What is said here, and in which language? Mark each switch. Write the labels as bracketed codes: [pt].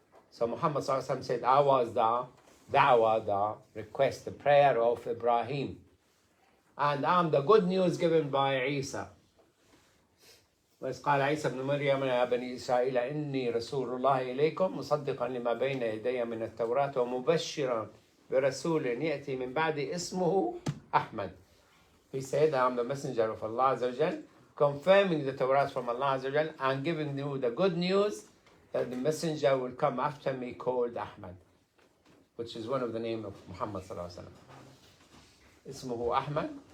[en] So Muhammad Sallallahu Alaihi Wasallam said, I was the da'wah, the request, the prayer of Ibrahim. And I'm the good news given by Isa. [ar] وإذ قال عيسى ابن مريم يا بني إسرائيل إني رسول الله إليكم مصدقا لما بين يدي من التوراة ومبشرا برسول يأتي من بعد اسمه أحمد. [en] He said, I am the messenger of Allah Azza wa Jal, confirming the Torah from Allah Azza wa Jal and giving you the good news that the messenger will come after me called Ahmad, which is one of the names of Muhammad Sallallahu Alaihi Wasallam. [ar] Ismuhu Ahmad.